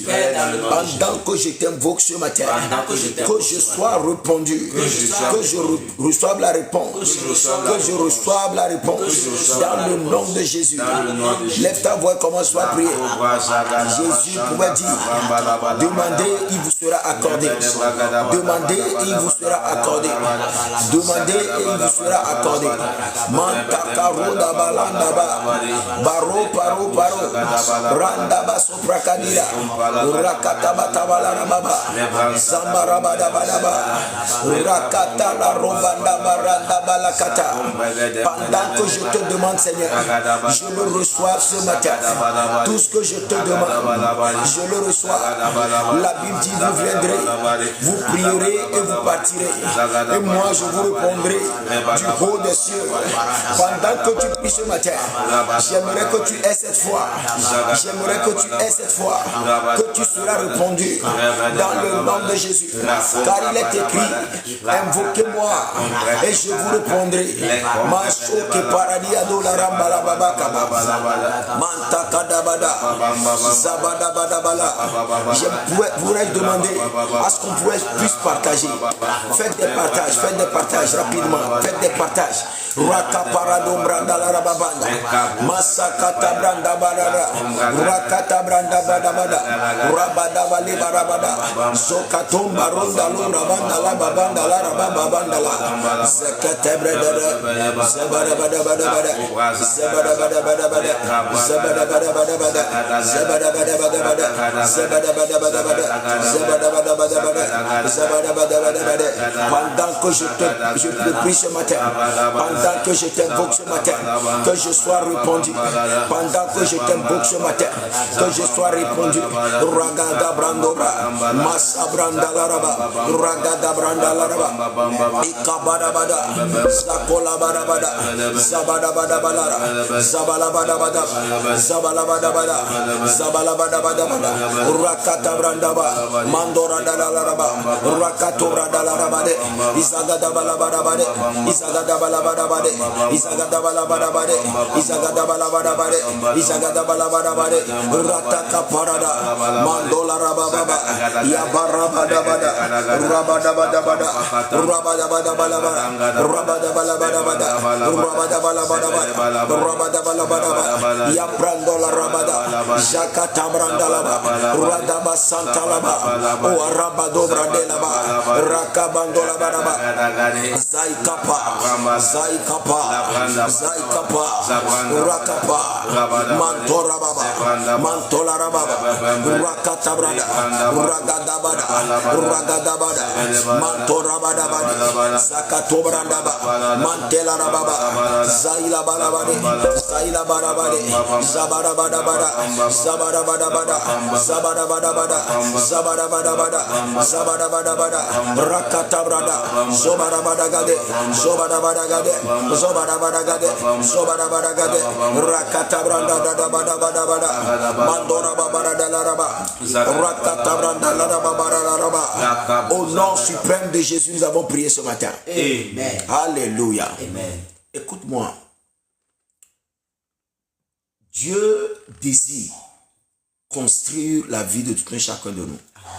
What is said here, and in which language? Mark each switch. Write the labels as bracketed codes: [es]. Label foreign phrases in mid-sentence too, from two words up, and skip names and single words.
[fr] Pendant que je t'invoque ce matin, que je sois répondu, que je reçoive la réponse, que je reçoive la réponse dans le nom de Jésus. Lève ta voix et commence à prier. Jésus pouvait dire demandez, il vous sera accordé. Demandez, il vous sera accordé. Demandez et il vous sera accordé. Mantakaro dabalandaba, baro paro paro. Randaba soprakadira, Urakataba tabalarababa, Zambarabadabadaba, Urakatala robandaba randaba lakata. Pendant que je te demande, Seigneur, je le reçois ce matin. Tout ce que je te demande, je le reçois. La Bible dit, vous viendrez, vous prierez et vous partirez. Et moi, je vous répondrai du haut des cieux. Pendant que tu pries ce matin, j'aimerais que tu aies cette foi. J'aimerais que tu aies cette foi, que tu seras répondu dans le nom de Jésus. Car il est écrit, invoquez-moi et je vous répondrai. Machoke paradiado la rambala babakaba. Mantakadabada. Zabadabadabala. Je pourrais demander à ce qu'on puisse partager. Faites des partages rapidement. Faites des partages. Raka parado branda la rababanda. Masakata branda barara. Rakata branda bada bada, rabada bali barabada, zokatum baronda lu rabanda la babanda la rababanda la, zakate brada, zabada bada bada bada, zabada bada bada bada, zabada bada bada bada, zabada bada bada bada, zabada bada bada bada, zabada bada bada bada, zabada bada bada bada. Pendant que je te prie ce matin, pendant que je t'invoque ce matin, que je sois répondu, pendant que je t'invoque ce matin, que je sois répondu. Ragada brandora, massa branda laraba, ragada branda laraba, ikabada bada, sakola bada bada, zabada bada balara, zabala bada bada, zabala bada bada, zabala bada bada bada, rakata branda ba, mandora dala laraba, rakato branda laraba de, izagada bala bada bade, izagada bala bada bade, izagada bala bada bade, izagada bala bada bade, izagada bala bada bade. Rataka parada, mandola rababa, yabarabada bada, rabada bada bada, rabada bada bada bada, rabada bada bada bada, rabada bada bada bada, rabada bada bada bada, yabrandola rabada, jakata brandalaba, radaba santalaba, o rabado brandelaba, rakabandola badaba, zaikapa, zaikapa, zaikapa, rakapa, mantora baba. Mantola rababa, rakata brada, ragadabada, ragadabada, mantora badabada, zakato brandaba, mantela rababa, zaila balabade, zaila barabade, zabara badabada, zabara badabada, zabara badabada, zabara badabada, zabara badabada, rakata brada, zobara badagade, zobara badagade, zobara badagade, zobara badagade, rakata branda badabada. Mandora babara de la raba, rakata branda la raba. Au nom suprême de Jésus, nous avons prié ce matin. Amen. Alléluia. Amen. Écoute-moi. Dieu désire construire la vie de tout un chacun de nous.